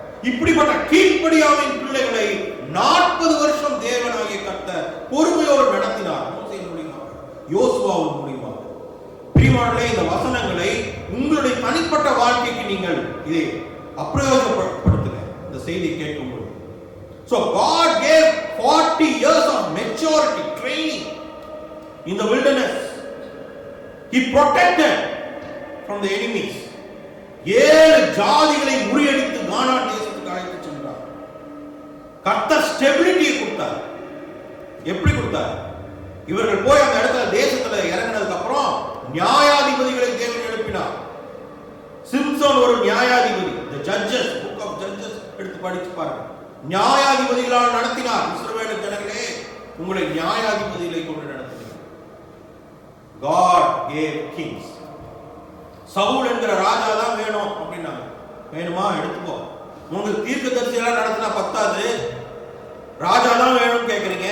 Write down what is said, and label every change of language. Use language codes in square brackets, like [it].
[ta] இப்படிப்பட்ட கீழ்ப்படியாமையின் பிள்ளைகளை 40 வருஷம் தேவனாகிய கர்த்தர் பொறுமையோடு நடத்தினார். மோசேயின் மூலமாக, யோசுவாவின் மூலமாக. பிரியமானவர்களே, இந்த வசனங்களை உங்களுடைய தனிப்பட்ட வாழ்க்கைக்கு நீங்கள் இதை அப்பிரயோஜனப்படுத்துங்க. இந்த செய்தி கேட்கும் பொழுது. [en] So God gave 40 years of maturity training in the wilderness. He protected from the enemies. [ta] 7 ஜாதிகளை முறியடித்து கானான் தேசத்துக்கு அழைத்து சென்றார். கர்த்தர் ஸ்டெபிலிட்டியை கொடுத்தார். எப்படி கொடுத்தார்? இவர்கள் போய் அந்த இடத்துல தேசத்துல இறங்கினதுக்கு அப்புறம் நியாயாதிபதிகளை தேவன் எழுப்பினார். சிம்சோன் ஒரு நியாயாதிபதி. [en] The Judges, book of Judges [ta] எடுத்து படிச்சு பாருங்க. நியாயாதிபதிகளால் நடத்தினார். இஸ்ரவேல் ஜனங்களே, உங்களை நியாயாதிபதிகளை கொண்டு நடத்தினார். [en] God gave kings. [ta] சவுல் என்கிற ராஜா தான் வேணும் அப்படின்னாங்க. வேணுமா? எடுத்துக்கோ. உங்களுக்கு தீர்க்கதரிசியெல்லாம் நடத்தினா பத்தாது, ராஜா தான் வேணும்னு கேட்கறீங்க.